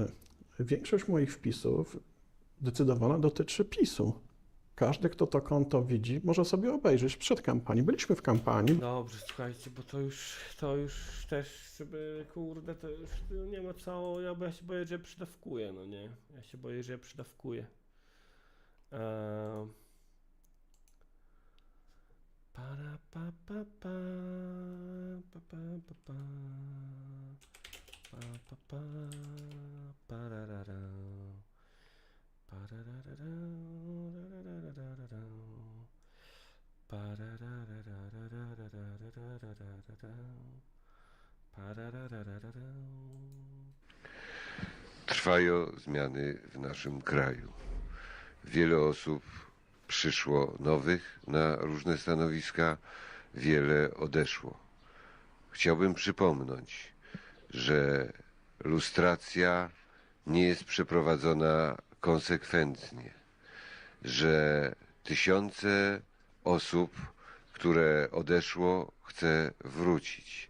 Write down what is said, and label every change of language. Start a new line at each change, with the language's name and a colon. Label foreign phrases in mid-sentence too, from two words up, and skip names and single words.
Polish: Większość moich wpisów zdecydowana dotyczy PiS-u. Każdy, kto to konto widzi, może sobie obejrzeć przed kampanią. Byliśmy w kampanii. Dobrze, słuchajcie, bo to już też, żeby, kurde, to już nie ma co, bo ja się boję, że ja przydawkuję, no nie? Ja się boję, że ja przydawkuję. Para pa pa pa pa pa pa pa pa pa pa pararara pararara rararara pararara. Trwają zmiany w naszym kraju. Wiele osób przyszło nowych na różne stanowiska, wiele odeszło. Chciałbym przypomnieć, że lustracja nie jest przeprowadzona konsekwentnie, że tysiące osób, które odeszło, chce wrócić.